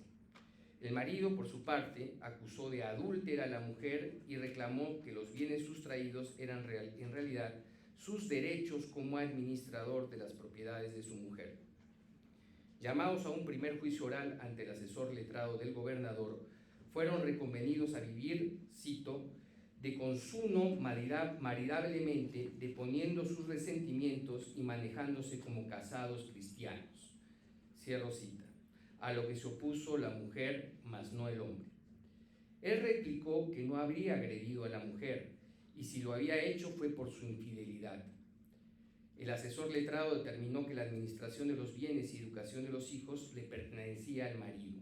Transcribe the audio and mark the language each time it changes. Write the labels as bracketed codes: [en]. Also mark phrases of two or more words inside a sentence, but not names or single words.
[es] El marido, por su parte, acusó de adúltera a la mujer y reclamó que los bienes sustraídos eran en realidad sus derechos como administrador de las propiedades de su mujer. Llamados a un primer juicio oral ante el asesor letrado del gobernador, fueron reconvenidos a vivir, cito, de consuno maridablemente, deponiendo sus resentimientos y manejándose como casados cristianos. Cierro cita. A lo que se opuso la mujer, mas no el hombre. Él replicó que no habría agredido a la mujer y si lo había hecho fue por su infidelidad. El asesor letrado determinó que la administración de los bienes y educación de los hijos le pertenecía al marido.